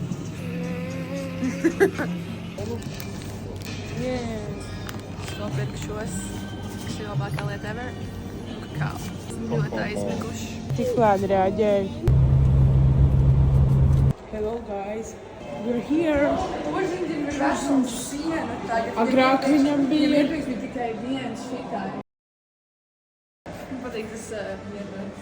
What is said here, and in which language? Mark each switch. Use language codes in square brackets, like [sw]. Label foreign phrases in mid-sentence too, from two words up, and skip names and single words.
[lv] Nopirku šos, kas ir labākā lieta ever. Kakao. Esmu ļoti aizmiguši. Tik lēni reaģēju. [en] Hello guys. We're here. [lv] Agrāk viņam bija. Tikai viens šitā. Man patīk tas vienmēr.